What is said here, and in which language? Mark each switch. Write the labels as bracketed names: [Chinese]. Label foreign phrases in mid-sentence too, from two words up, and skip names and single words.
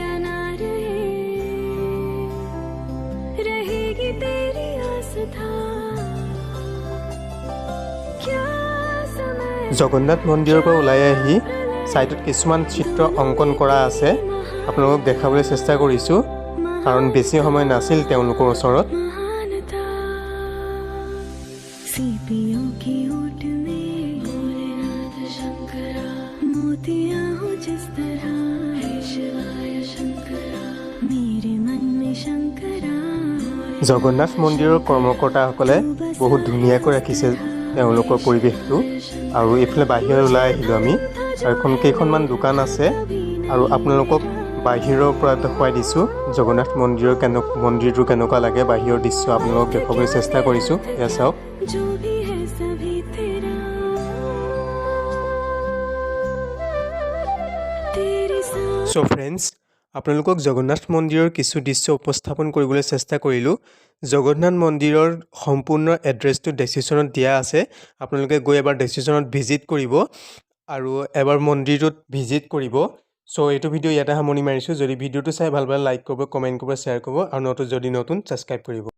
[Assamese] জগন্নাথ মন্দিৰৰ পৰা ওলাই আহি সাইডত কিছুমান চিত্ৰ অংকন কৰা আছে আপোনালোকক দেখাবলৈ চেষ্টা কৰিছো কাৰণ বেছি সময় নাছিল তেওঁলোকৰ ওচৰত [Hindi] सीपियों की ओट में भोलेनाथ शंकरा मोतियां हो जिस तरह हे शिवाय शंकरा मेरे मन में शंकरा [Assamese] জগন্নাথ মন্দিৰৰ কৰ্মকৰ্তাসকলে বহুত ধুনীয়াকৈ ৰাখিছে তেওঁলোকৰ পৰিৱেশটো আৰু এইফালে বাহিৰত ওলাই আহিলো আমি আৰু কেইখনমান দোকান আছে আৰু আপোনালোকক বাহিৰৰ পৰা দেখুৱাই দিছো জগন্নাথ মন্দিৰটো কেনেকুৱা লাগে বাহিৰৰ দৃশ্য আপোনালোকক দেখাবলৈ চেষ্টা কৰিছো এয়া চাওক [Hindi] जो भी है सभी तेरा तेरे साथ [Assamese] সো ফ্ৰেন্ডস আপোনালোকক জগন্নাথ মন্দিৰৰ কিছু দৃশ্য উপস্থাপন কৰিবলৈ চেষ্টা কৰিলো জগন্নাথ মন্দিৰৰ সম্পূৰ্ণ এড্ৰেছটো ডেসক্ৰিপচনত দিয়া আছে আপোনালোকে গৈ এবাৰ ডেসক্ৰিপচনত ভিজিট কৰিব আৰু এবাৰ মন্দিৰটোত ভিজিট কৰিব সো এইটো ভিডিঅ' ইয়াতে সামৰণি মাৰিছো যদি ভিডিঅ'টো চাই ভাল পালে লাইক কৰিব কমেন্ট কৰিব শ্বেয়াৰ কৰিব আৰু যদি নতুন সাবস্ক্ৰাইব কৰিব